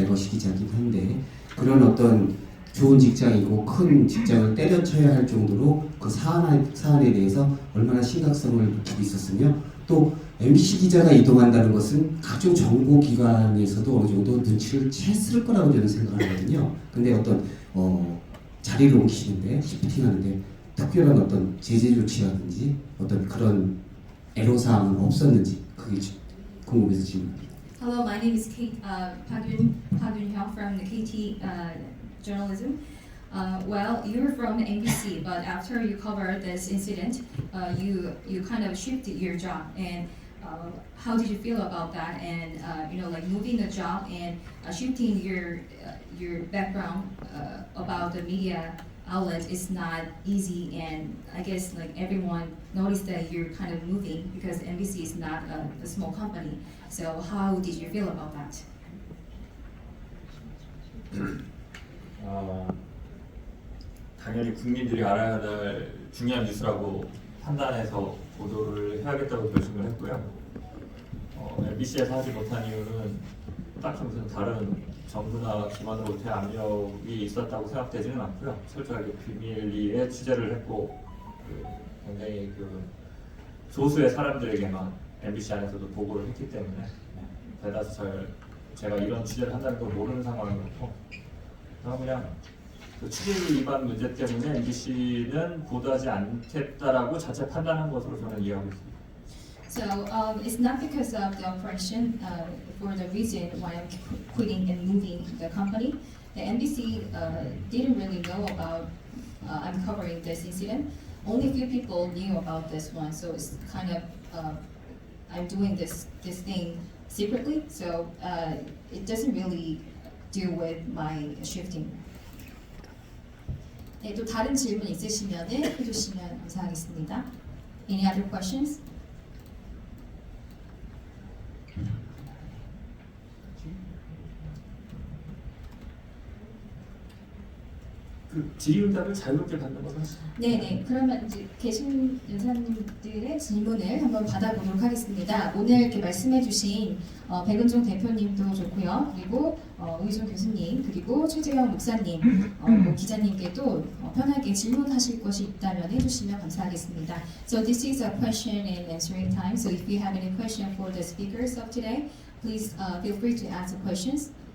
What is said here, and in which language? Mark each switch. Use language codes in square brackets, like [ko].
[ko] 레거시 기자긴 한데 그런 어떤 좋은 직장이고 큰 직장을 때려쳐야 할 정도로 그 사안에 대해서 얼마나 심각성을 느끼고 있었으며, 또 MBC 기자가 이동한다는 것은 각종 정보기관에서도 어느 정도 눈치를 챘을 거라고 저는 생각하거든요. 근데 어떤 자리를 옮기시는데, 시프팅하는데 특별한 어떤 제재 조치라든지 어떤 그런 애로사항은 없었는지, 그게 궁금해서 질문합니다. [en] Hello, my name is Kate Park Yun-hyuk from the KT journalism. Well, you're from NBC, but after you covered this incident, you kind of shifted your job. And how did you feel about that? And like moving the job and shifting your background about the media outlet is not easy. And I guess like everyone noticed that you're kind of moving because NBC is not a small company. So how did you feel about that? [ko] 당연히 국민들이 알아야 될 중요한 뉴스라고 판단해서 보도를 해야겠다고 결심을 했고요. MBC에서 하지 못한 이유는 딱히 무슨 다른 정부나 기관으로부터의 압력이 있었다고 생각되지는 않고요. 철저하게 비밀리에 취재를 했고 굉장히 그 소수의 사람들에게만 MBC 안에서도 보고를 했기 때문에 대다수 제가 이런 취재를 한다는 걸 모르는 상황이었고, 그냥 그 취재 위반 문제 때문에 MBC는 보도하지 않겠다라고 자체 판단한 것으로 저는 이해하고 있습니다. [en] So it's not because of the operation for the reason why I'm quitting and moving the company. The NBC didn't really know about I'm covering this incident. Only a few people knew about this one, so it's kind of I'm doing this thing secretly. So it doesn't really deal with my shifting. [ko] 네, 또 다른 질문 있으시면 해주시면 감사하겠습니다. [en] Any other questions? [ko] 그 질의응답을 자유롭게 받는 것은 네네. 그러면 이제 계신 연사님들의 질문을 한번 받아보도록 하겠습니다. 오늘 이렇게 말씀해주신 백은종 대표님도 좋고요. 그리고 의준 교수님, 그리고 최재경 목사님, 뭐 기자님께도 편하게 질문하실 것이 있다면 해주시면 감사하겠습니다. [en] So this is a question and answering time. So if you have any question for the speakers of today, please feel free to ask the questions.